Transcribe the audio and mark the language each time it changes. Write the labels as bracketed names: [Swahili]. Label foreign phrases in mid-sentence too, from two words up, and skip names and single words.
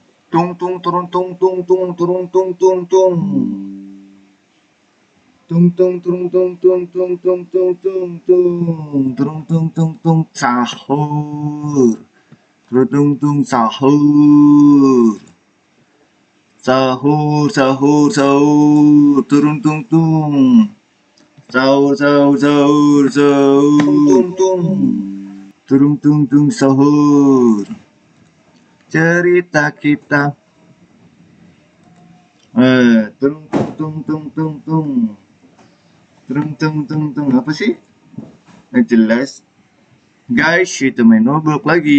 [Indonesian] Tung tung turun tung tung tung turun tung tung tung. Tung tung turun tung tung tung tung tung tung tung turun tung tung tung sahur. Turun tung tung sahur. Sahur sahur sahur turun tung tung. Sahur sahur sahur sahur tung tung. Turun tung tung sahur. Cerita kita. Tung tung tung tung tung. Tung tung tung tung apa sih? Nggak jelas. Guys, itu main Roblox lagi.